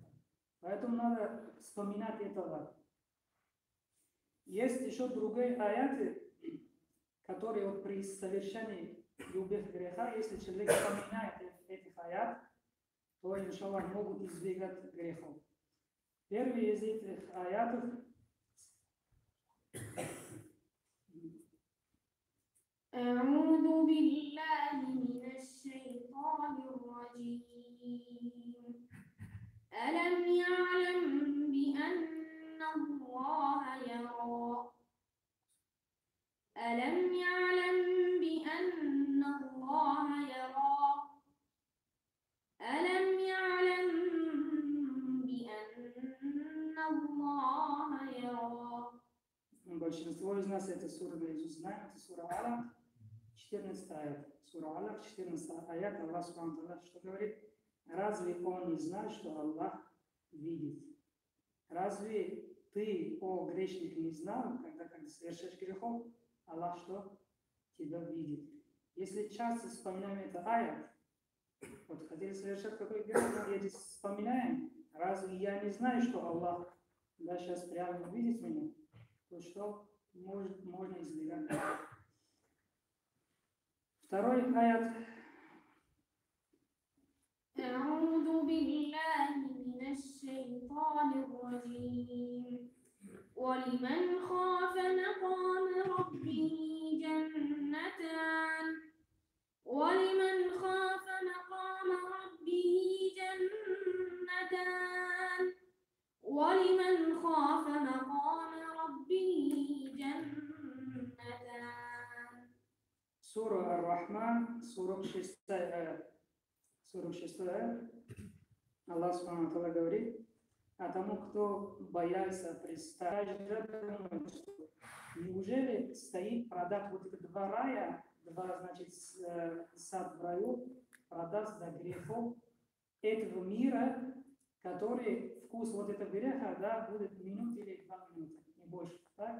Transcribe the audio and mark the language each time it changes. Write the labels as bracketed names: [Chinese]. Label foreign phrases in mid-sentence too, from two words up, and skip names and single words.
[Russian] Поэтому надо вспоминать это. Есть еще другие аяты, которые вот при совершении любых греха, если человек вспоминает этих аят, то, иншаллах, могут избегать грехов. Первый из этих аятов [Arabic] أعوذ بالله من الشيطان الرجيم ألم يعلم بأن الله يرى ألم يعلم بأن الله يرى ألم يعلم بأن الله يرى. [Russian] Большинство из нас это сура наизусть знает, это сура Алак, 14 аят. Сура Алак, 14 аят, Аллах [Arabic] سبحانه وتعالى [Russian] что говорит? Разве он не знает, что Аллах видит? Разве ты, о грешник, не знал, когда совершаешь грехов, Аллах что? Тебя видит. Если часто вспоминаем это аят, вот хотели совершать какой грех, и вспоминаем, разве я не знаю, что Аллах, да, сейчас прямо видит меня? То что можно избегать. Второй аят. أعوذ بالله من الشيطان الرجيم ولمن خاف مقام ربه جنتان ولمن خاف مقام ربه جنتان ولمن خاف مقام ربه جنتان. Сура Ар-Рахман, 46 аят. 46 аят. Аллах [Arabic] سبحانه وتعالى [Russian] говорит, а тому, кто боялся представить, неужели стоит продать вот эти два рая, значит, сад в раю, продаст за грехов этого мира, который вкус вот этого греха, да, будет минут или 2 минуты, не больше, так?